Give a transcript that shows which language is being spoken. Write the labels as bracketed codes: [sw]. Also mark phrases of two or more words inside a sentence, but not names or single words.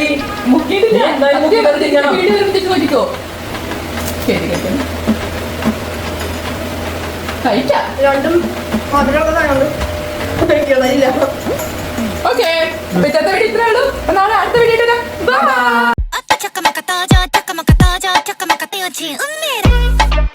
[ml] മുക്കിയിട്ടില്ല. നീ എന്തായാലും മുക്കി വരത്തിക്കണം. വീഡിയോ വരുമ്പോഴത്തേക്ക് നോക്കിക്കോ. ശരി കേട്ടോ, കഴിക്കാം. രണ്ടും മധുരമുള്ള സാധനമുണ്ട്, കഴിക്കണമില്ല. ഓക്കെ, ഇന്നത്തെ വീഡിയോ ഇത്രേ ഉള്ളൂ. നാളെ അടുത്ത വീഡിയോ ഇടാം. ബൈ. [ko] 아따 잠깐만 갔다 와자 잠깐만 갔다 와자 잠깐만 갔다 오지 은미래